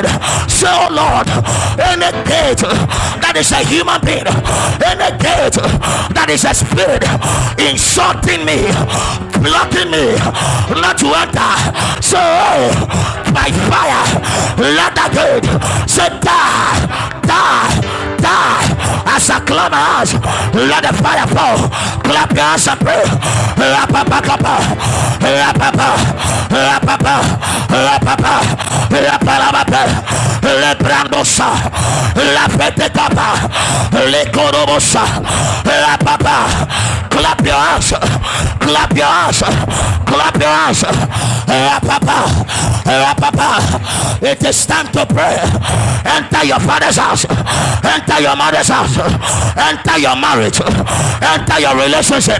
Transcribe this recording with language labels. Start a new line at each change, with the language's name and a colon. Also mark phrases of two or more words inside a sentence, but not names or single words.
English: Say, oh Lord, any gate that is a human being, any gate that is a spirit insulting me, blocking me not to enter, so by fire, let that gate say die, die, die. As I clap my hands, let the fire fall. Clap your hands and pray. Rapapa, rapapa, rapapa, rapapa, rapapa, lebrandosa, la fete capa, le corobosa, rapapa. Clap your hands, clap your hands, clap your hands. Rapapa, rapapa. It is time to pray. Enter your father's house, enter your mother's house, enter your marriage, enter your relationship.